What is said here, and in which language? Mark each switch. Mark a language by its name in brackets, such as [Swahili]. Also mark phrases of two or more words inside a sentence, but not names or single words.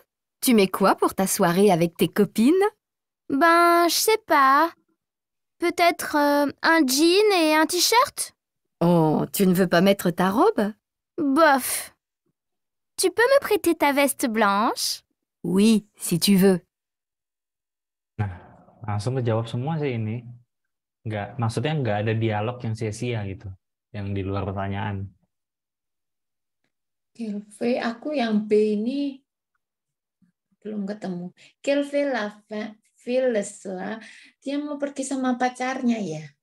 [French] Tu mets quoi pour ta soirée avec tes copines? Ben, je sais pas. Peut-être un jean et un t-shirt? Oh, tu ne veux pas mettre ta robe? Bof. Tu peux me prêter ta veste blanche? Oui, si tu veux. [Indonesian] Nah, langsung kejawab semua sih ini. Maksudnya nggak ada dialog yang sia-sia gitu, yang di luar pertanyaan. Kelve, aku yang B ini belum ketemu. Kelve Lavillesla, dia mau pergi sama pacarnya ya?